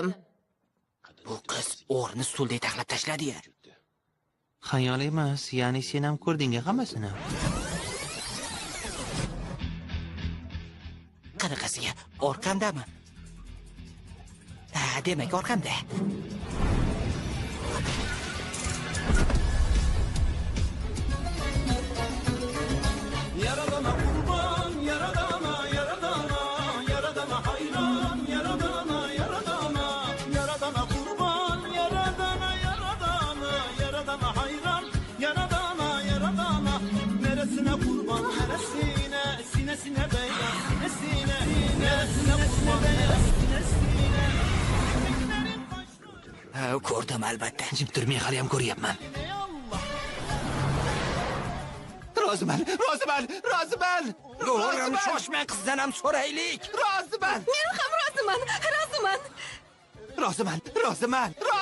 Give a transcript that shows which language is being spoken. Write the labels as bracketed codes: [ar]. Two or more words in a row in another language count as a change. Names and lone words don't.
[uz] Bu qiz o'rni stulda taxlab tashladi-ya. Xayol emas, ya'ni sen ham ko'rding hammasini. Qanaqasiga? Orqamdami? Ha, demak, orqamda. [tr] Yaradana kurban, yaradana, yaradana, yaradana hayran, yaradana, yaradana, yaradana kurban, yaradana, yaradana, yaradana hayran, yaradana, yaradana, neresine kurban, neresine, sinesine beyaz, sinesine, neresine kurban, neresine, [uz] Ha, ko'rdim albatta. Jim tur, men hali ham ko'ryapman. Roziman. O'g'lim, shoshmang, qizdan ham so'raylik. Roziman. Men ham roziman. Roziman.